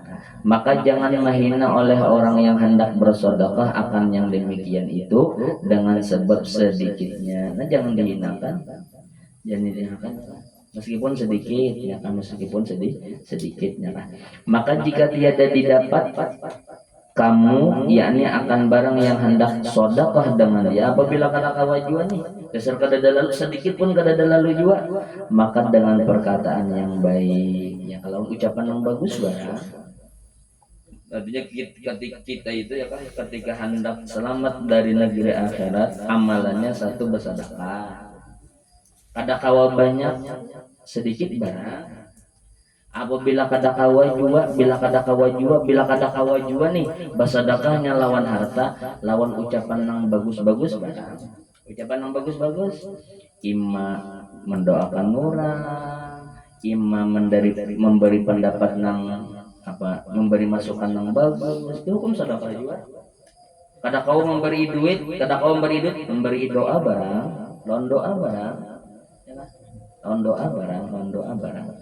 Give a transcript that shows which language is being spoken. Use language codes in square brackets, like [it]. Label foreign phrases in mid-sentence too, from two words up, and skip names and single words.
[ms] Maka jangan menghina oleh orang yang hendak bersedekah akan yang demikian itu dengan sebab sedikitnya. [bjn] Nah, jangan dihinakan, jangan dihinakan meskipun sedikit ya kan, meskipun sedikitnya kan. [ms] Maka jika tiada didapat kamu, yakni akan barang yang hendak sedekah dengan dia, [bjn] apabila kada kawajua nih dasar kada lalu sedikit pun kada lalu jua, maka dengan perkataan yang baik ya, kalau ucapan yang bagus barang. [id] Artinya ketika kita itu ya kan, ketika hendak selamat dari negeri akhirat, amalannya satu bersedekah. [bjn] Kada kawa banyak, sedikit barang. Apabila kada kawa jua, bila kada kawa jua nih, bersedekahnya lawan harta, lawan ucapan yang bagus-bagus barang. Ucapan yang bagus-bagus, ima mendoakan orang, ima memberi pendapat yang apa, memberi masukan yang bagus, itu hukum sedekah juga. Kada kau memberi duit, memberi doa barang, lawan doa barang, lawan doa barang.